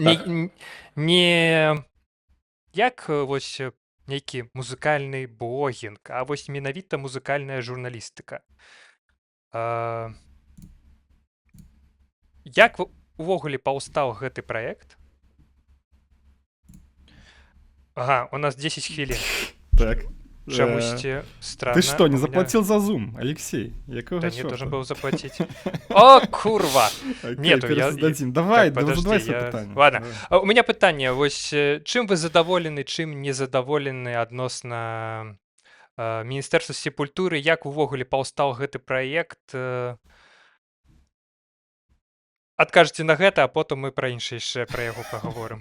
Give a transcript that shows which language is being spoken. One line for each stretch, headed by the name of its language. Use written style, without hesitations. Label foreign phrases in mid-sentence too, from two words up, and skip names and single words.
Belarusian: Не як вось нейкі музыкальны блогінг, а вось менавіта музыкальная журналістыка. Як увогуле паўстаў гэты праект? Ага, у нас 10 хвілін. Так. Чамусьці странно.
Russian: Ты что, не У меня- заплатил за Zoom, Алексей? Якого Да не чёрта? должен был заплатить. О, курва! Окей, Нету, я- пересдадим. Давай, Так, подожди,
Ukrainian: задавай своє
Russian: я-
Ukrainian: питання.
Russian: Ладно. Давай. У меня
Belarusian: пытанне, вось чым вы задаволены, чым не задаволены адносна Міністэрства сепультуры, як увогуле паўстаў гэты праект? Адкажыце на гэта, а потым мы пра іншае яшчэ пра яго пагаворым.